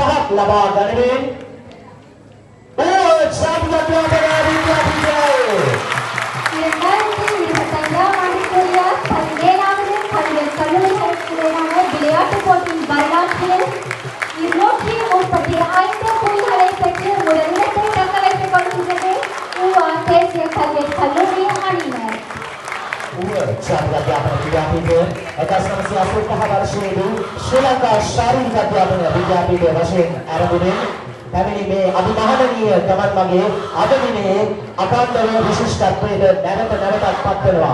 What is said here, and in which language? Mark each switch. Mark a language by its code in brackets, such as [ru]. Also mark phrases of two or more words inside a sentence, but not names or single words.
[si] ලබා ගනිමින් ශාන්ති අධ්‍යාපන විද්‍යාපීඨය [ta] விளையாட்டுப் வரலாற்றில் இருநூற்றி 35 புள்ளிகளை பெற்று முதலிடத்தை தக்க வைத்துக் கொண்டிருக்கிறது ஊவா தேசிய கல்லூரி அணியினர். [si] ශාන්ති අධ්‍යාපන විද්‍යාපීඨය 1985 වර්ෂයේදී ශ්‍රී ලංකා ශාරීරික අධ්‍යාපන විද්‍යාපීඨය වශයෙන් ආරම්භ පැමිණි මේ අභිමානනීය ගමන් මගේ අද දිනේ අකණ්ඩව විශිෂ්ටත්වයට නැවතත් පත් වෙනවා.